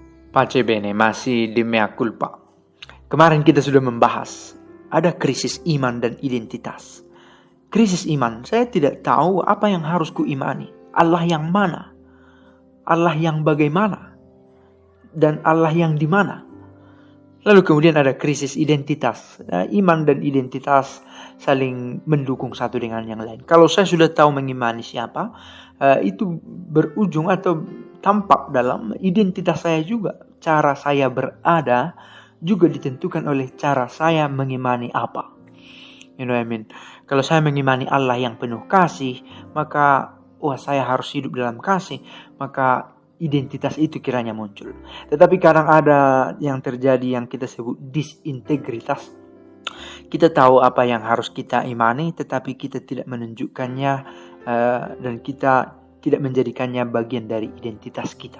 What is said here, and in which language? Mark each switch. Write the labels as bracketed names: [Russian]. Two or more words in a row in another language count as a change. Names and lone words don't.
[Italian] Pace bene, [Indonesian] masih di [Latin] mea culpa. [Indonesian] Kemarin kita sudah membahas ada krisis iman dan identitas. Krisis iman, saya tidak tahu apa yang harus kuimani. Allah yang mana? Allah yang bagaimana? Dan Allah yang di mana? Lalu kemudian ada krisis identitas. Iman dan identitas saling mendukung satu dengan yang lain. Kalau saya sudah tahu mengimani siapa, itu berujung atau tampak dalam identitas saya juga. Cara saya berada juga ditentukan oleh cara saya mengimani apa. [English] You know what I mean? [Indonesian] Kalau saya mengimani Allah yang penuh kasih, maka saya harus hidup dalam kasih, maka identitas itu kiranya muncul. Tetapi kadang ada yang terjadi yang kita sebut disintegritas. Kita tahu apa yang harus kita imani, tetapi kita tidak menunjukkannya dan kita tidak menjadikannya bagian dari identitas kita.